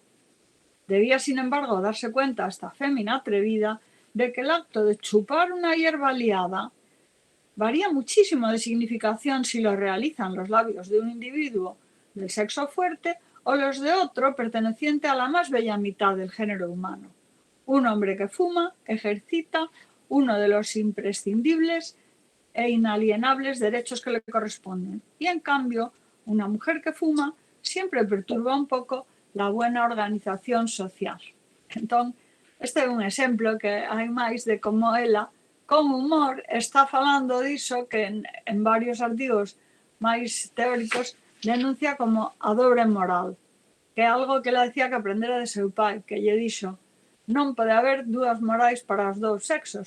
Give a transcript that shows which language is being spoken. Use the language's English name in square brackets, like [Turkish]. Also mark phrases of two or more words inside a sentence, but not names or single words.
[Spanish] Debía, sin embargo, darse cuenta esta fémina atrevida de que el acto de chupar una hierba liada varía muchísimo de significación si lo realizan los labios de un individuo del sexo fuerte o los de otro perteneciente a la más bella mitad del género humano. Un hombre que fuma ejercita uno de los imprescindibles e inalienables derechos que le corresponden. Y en cambio, una mujer que fuma siempre perturba un poco la buena organización social. [Galician] Entón, este é un exemplo que hai máis de como ela, con humor, está falando diso que en varios artigos máis teóricos denuncia como a dobre moral, que é algo que ela decía que aprendera de seu pai, que lle dixo non pode haber dúas morais para os dous sexos.